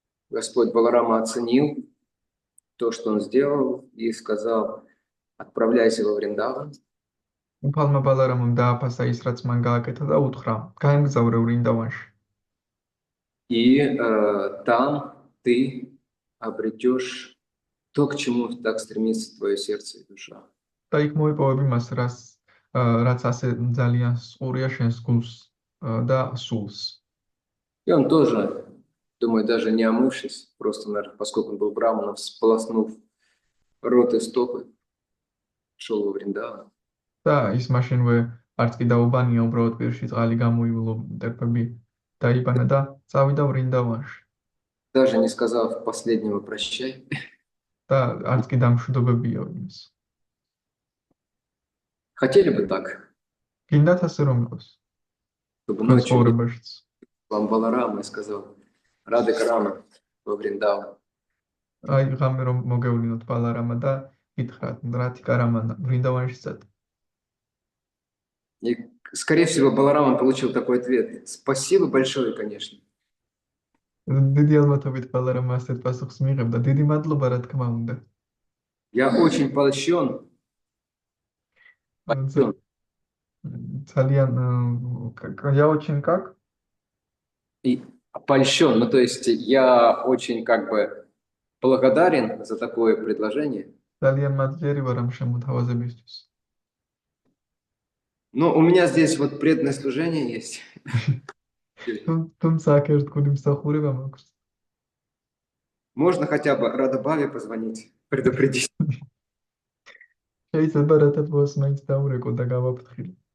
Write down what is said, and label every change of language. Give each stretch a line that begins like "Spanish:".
Russian: Господь Баларама оценил то, что он сделал, и сказал: отправляйся во Вриндаван.
Georgian: უფალმა ბალარამამ დააფასა ის, რაც მან გააკეთა და უთხრა: გაემგზავრე ვრინდავანში.
Russian: И там ты обретешь то, к чему так стремится твое сердце и душа.
Georgian: და იქ მოიპოვები მას, რაც ასე ძალიან სყურია შენს გულს და სულს.
Russian: И он тоже, думаю, даже не омывшись, просто, наверное, поскольку он был браманом, сполоснув рот и стопы, шел во Вриндаван.
Georgian: და ის მაშინვე არც კი დაუბანია, უბრალოდ პირში წყალი გამოივლო ტერფები დაიბანა და წავიდა ვრინდავანში.
Russian: Даже не сказав последнего прощай.
Georgian: და არც კი დამშვიდობებია იმის.
Russian: Хотели бы так?
Georgian: გინდათ ასე რომ იყოს.
Russian: Чтобы ночью
Georgian: ცხოვრებაშიც.
Russian: вам Баларама и сказал: Рады Карама во Вриндаван.
Georgian: აი ღამე რომ მოგევლინოთ ბალარამა და გითხრათ რათი კარამა ვრინდავანში წად.
Russian: И, скорее всего, Баларама получил такой ответ: спасибо большое, конечно.
Georgian: დიდი ალბათობით ბალარამა ასეთ პასუხს მიიღებდა. დიდი მადლობა, რა თქმა უნდა.
Russian: Я очень польщен.
Georgian: ძალიან
Russian: я очень как? И польщен, ну то есть я очень как бы благодарен за такое предложение.
Georgian: ძალიან მადლიერი ვარ ამ შემოთავაზებისთვის.
Russian: Но у меня здесь вот преданное служение есть.
Georgian: თუმცა აქ ერთგული მსახურება მაქვს.
Russian: Можно хотя бы Радабаве позвонить, предупредить.
Georgian: შეიძლება რათა ბოს მაინც დაურეკო და გავაფრთხილო.